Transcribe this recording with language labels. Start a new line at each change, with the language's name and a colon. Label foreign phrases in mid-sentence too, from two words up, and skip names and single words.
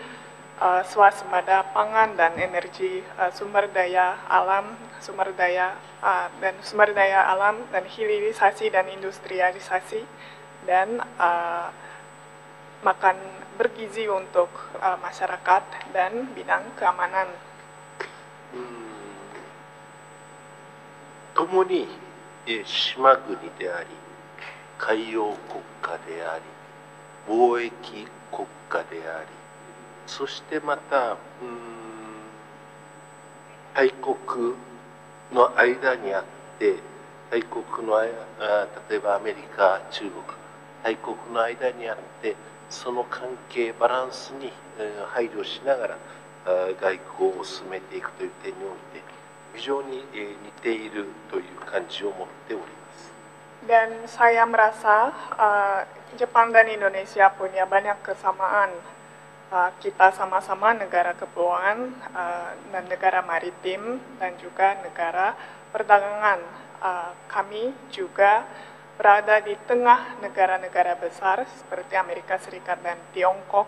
Indonesian: swasembada pangan dan energi, sumber daya alam dan hilirisasi dan industrialisasi, dan makan bergizi untuk masyarakat dan bidang keamanan.
Japanese: 共に島国であり、海洋国家であり、貿易国家であり、そしてまた大国の間にあって、大国の例えばアメリカ、中国、大国の間にあって、その関係バランスに配慮しながら外交を進めていくという点において非常に似ているという感じを持っております。
Indonesian: Dan saya merasa Jepang dan Indonesia punya banyak kesamaan. Kita sama-sama negara kepulauan dan negara maritim dan juga negara perdagangan. Kami juga berada di tengah negara-negara besar seperti Amerika Serikat dan Tiongkok.